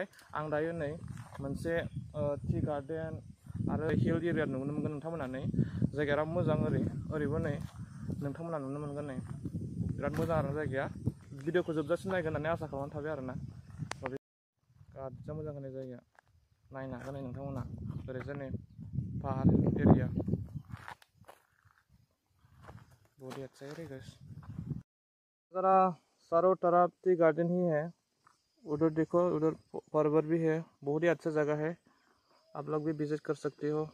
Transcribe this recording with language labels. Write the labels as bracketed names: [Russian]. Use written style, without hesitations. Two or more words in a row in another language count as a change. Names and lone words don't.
[Bodo] आं दायो नै मोनसे [English] tea garden [Bodo] आरो [English] hill area [Bodo] नुनो मोनगोन नोंथांमोना नै जायगाया मोजां ओरैबो नै नोंथांमोना नुनो मोनगोन नै बिराद मोजां आरो जायगाया। भिडिअखौ जोबजासिम नायगोन होननानै आसा खालामनानै थाबाय आरोना। गाज्जा मोजां होनाय जायगाया नायनो हागोन नै नोंथांमोना ओरैजाय नै पाहार एरिया [Hindi] बहुत ही अच्छा है [Bodo] गाइस। [Hindi] ज़रा चारों तरफ टी गार्डन ही है, उधर देखो उधर पर्वत भी है, बहुत ही अच्छा जगह है, आप लोग भी विजिट कर सकते हो।